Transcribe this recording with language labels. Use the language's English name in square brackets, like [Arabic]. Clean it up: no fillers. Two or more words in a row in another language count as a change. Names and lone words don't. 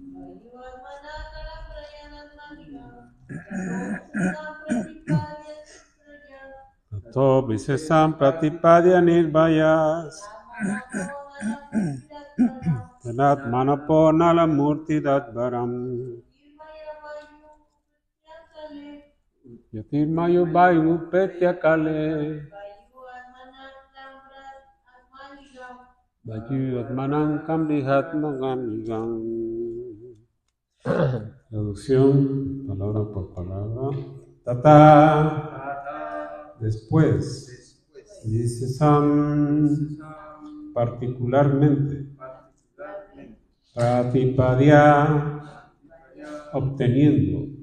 [Sanskrit] tato viśeṣaṁ pratipadya nirbhayas tenātmanāpo nala-mūrtir atvaram jyotirmayo vāyum upetya kāle vāyv-ātmanā bṛhad ātma-liṅgam. [Spanish] Traducción, palabra por palabra. Tataḥ, después, viśeṣaṁ, particularmente, pratipadya, obteniendo,